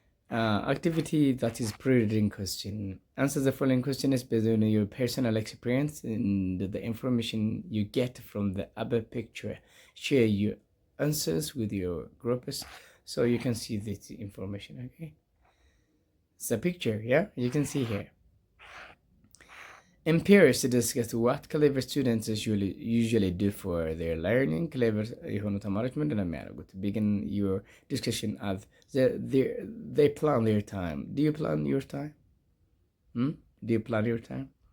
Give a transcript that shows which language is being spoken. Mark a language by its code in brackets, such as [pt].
[en] Activity that is pre-reading question. Answer the following questions based on your personal experience and the information you get from the above picture. Share your answers with your groups so you can see this information. Okay, it's a picture. Yeah, you can see here. In pairs to discuss what clever students usually do for their learning. [am] Clever የሆኑ ተማሪዎች ምንድን ነው የሚያደርጉት? [en] Begin your discussion as they plan their time. Do you plan your time? Do you plan your time?